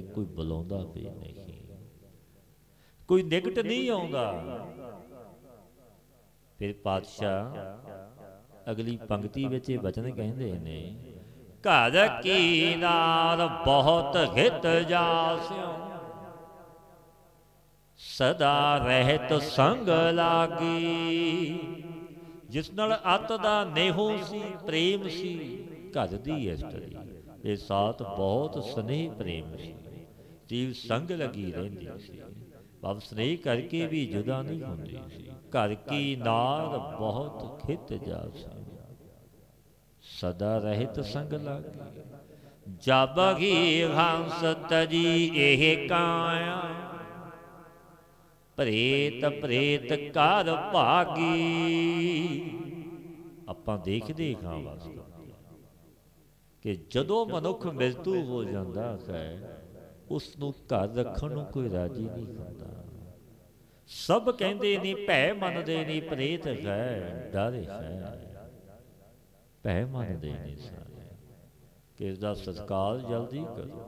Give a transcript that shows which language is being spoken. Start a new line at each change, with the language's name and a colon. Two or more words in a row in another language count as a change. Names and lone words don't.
Punjabi: ਕੋਈ ਬੁਲਾਉਂਦਾ ਵੀ ਨਹੀਂ, ਕੋਈ ਨਿਕਟ ਨਹੀਂ ਆਉਂਦਾ। ਫਿਰ ਪਾਤਸ਼ਾਹ ਅਗਲੀ ਪੰਕਤੀ ਵਿੱਚ ਇਹ ਬਚਨ ਕਹਿੰਦੇ ਨੇ, ਘਰ ਕੀ ਨਾਰ ਬਹੁਤ ਹਿਤ ਜਾਸਿਓ, ਸਦਾ ਰਹਤ ਸੰਗ ਲਾਗੀ। ਜਿਸ ਨਾਲ ਅਤ ਦਾ ਨੇਹੋ ਸੀ ਪ੍ਰੇਮ ਸੀ ਘਰ ਦੀ ਇਸਤਰੀ, ਯੇ ਸਾਥ ਬਹੁਤ ਸਨੇਹ ਪ੍ਰੇਮ ਸੀ, ਜੀਵ ਸੰਗ ਲਗੀ ਰਹਿੰਦੀ ਸੀ। ਭਾਵ ਸਨੇਹ ਕਰਕੇ ਭੀ ਜੁਦਾ ਨਹੀਂ ਹੁੰਦੀ ਸੀ। ਘਰ ਕੀ ਨਾਰ ਬਹੁਤ ਖਿਤ ਜਾਸੀ, ਸਦਾ ਰਹਤ ਸੰਗ ਲਾਗੀ। ਜਬ ਹੀ ਹੰਸ ਤਜੀ ਏਹ ਕਾਇਆ, ਪ੍ਰੇਤ ਪ੍ਰੇਤ ਕਰ ਭਾਗੀ। ਆਪਾਂ ਦੇਖਦੇ ਹਾਂ ਵਾਸਤਵ ਕਿ ਜਦੋਂ ਮਨੁੱਖ ਮ੍ਰਿਤੂ ਹੋ ਜਾਂਦਾ ਹੈ, ਉਸ ਨੂੰ ਘਰ ਰੱਖਣ ਨੂੰ ਕੋਈ ਰਾਜੀ ਨਹੀਂ ਹੁੰਦਾ। ਸਭ ਕਹਿੰਦੇ ਨੇ, ਭੈ ਮੰਨਦੇ ਨੇ, ਪ੍ਰੇਤ ਹੈ, ਡਰ ਹੈ, ਭੈ ਮੰਨਦੇ ਨੇ ਸਾਰੇ ਕਿ ਇਸਦਾ ਸਤਿਕਾਰ ਜਲਦੀ ਕਰੋ।